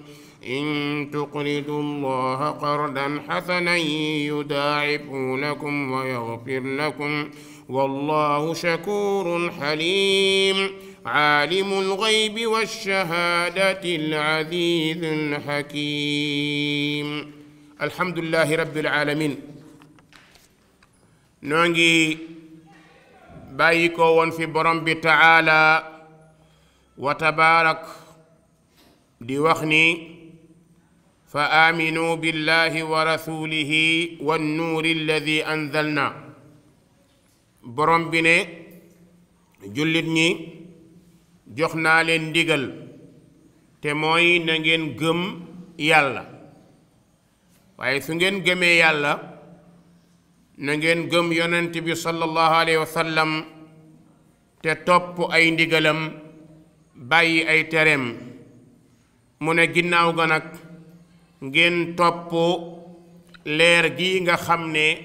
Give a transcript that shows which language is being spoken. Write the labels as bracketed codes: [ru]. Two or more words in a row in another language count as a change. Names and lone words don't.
[ar] إن تقرضوا الله قرضا حسنا يضاعفه لكم ويغفر لكم، والله شكور حليم. عالم الغيب والشهادة العزيز الحكيم. الحمد لله رب العالمين. [wo] نونغي bàyyi ko woon fi borom bi [ar] تعالى وتبارك [wo] di wax ni [ar] فآمنوا بالله ورسوله والنور الذي أنزلنا [wo] borom bi ne jullit ñi jox naa leen ndigal te mooy na ngeen gëm yàlla waaye su ngeen gëmee yàlla na ngeen gëm yonent bi [ar] صلى الله عليه وسلم [wo] te topp ay ndigalam bàyyi ay tereem mu ne ginnaaw ga nag ngeen topp leer gi nga xam ne